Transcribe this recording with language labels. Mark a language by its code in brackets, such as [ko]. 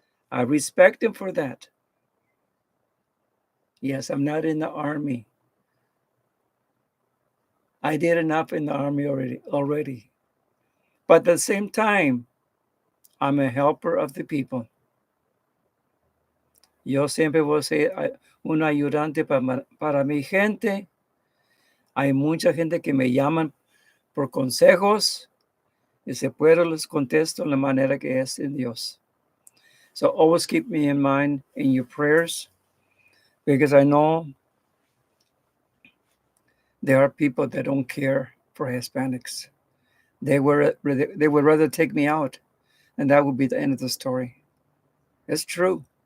[en] I respect him for that. Yes, I'm not in the army. I did enough in the army already. But at the same time, I'm a helper of the people. [es] Yo siempre voy a ser un ayudante para mi gente. Hay mucha gente que me llaman por consejos y si puedo les contesto en la manera que es en Dios. [en] So always keep me in mind in your prayers, because I know there are people that don't care for Hispanics. They would rather take me out, and that would be the end of the story. It's true.